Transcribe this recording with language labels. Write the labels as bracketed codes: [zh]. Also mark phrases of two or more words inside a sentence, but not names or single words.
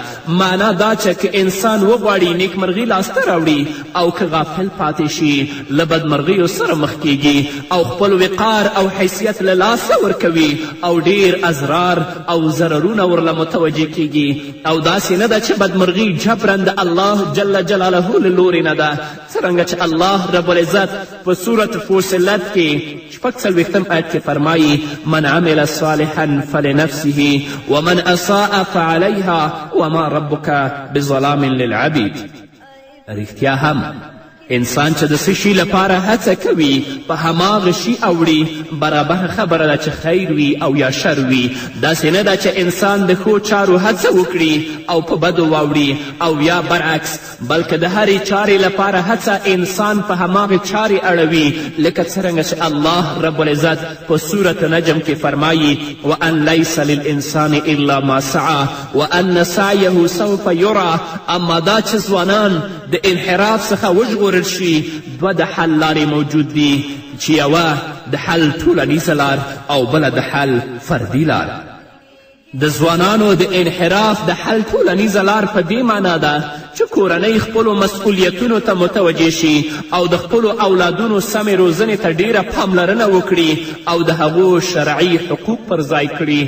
[ps] معنا دا چې که انسان وغواړي نیکمرغي لاسته راوړي او که غافل پاتې شي له بدمرغیو سره مخ کیږي او خپل وقار او حیثیت له لاسه ورکوي او ډیر ازرار او ضررونه ورله متوجه کیږي. او داسې نه ده چې بدمرغي جبرا د [ar] الله جل جلاله [ps] له لورې نه ده، څرنګه چې [ar] الله رب العزت [ps] په صورت فصلت کې 46 آیت کې فرمایي: [ar] من عمل صالحا فلنفسه ومن اساء فعليها وما ربك بظلام للعبید. [ps] رښتیا هم انسان چې د څه شي لپاره هڅه کوي په هماغه شي اوړي، برابر خبره ده چې خیر وي او یا شر وي. داسې نه ده چې انسان د ښو چارو هڅه وکړي او په بدو واوړي او یا برعکس، بلکې د هرې چارې لپاره هڅه انسان په هماغې چارې اړوي، لکه څرنګه چې [ar] الله رب العزت [ps] په صورت نجم کې فرمایي: [ar] وان لیس للانسان الا ما سعى وان سعیه سوف یرى. [ps] اما دا چې ځوانان د انحراف څخه وژغورل شي، دوه د حل لارې موجود دي، چې یوه د حل ټولنیزه لار او بله د حل فردي لار. د ځوانانو د انحراف د حل ټولنیزه لار په دې معنا ده چې کورنۍ خپلو مسؤلیتونو ته متوجه شي او د خپلو اولادونو سمې روزنې ته ډیره پاملرنه وکړي او د هغو شرعي حقوق پر ځای کړي.